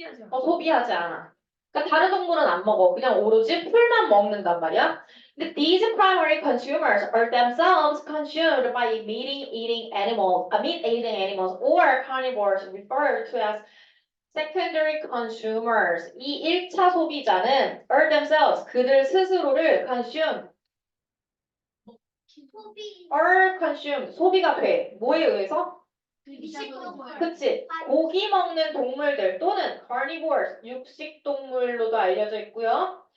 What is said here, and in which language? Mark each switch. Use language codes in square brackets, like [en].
[ko] 소비하지 않아. 그러니까 다른 동물은 안 먹어. 그냥 오로지 풀만 먹는단 말이야. [en] 근데 these primary consumers are themselves consumed by meat-eating animals or carnivores referred to as secondary consumers. [ko] 이 1차 소비자는 [en] are themselves, [ko] 그들 스스로를 consume, [en] are consumed [ko] 소비가 돼. 뭐에 의해서? 그치? 고기 먹는 동물들 또는 carnivores 육식 동물로도 알려져 있고요.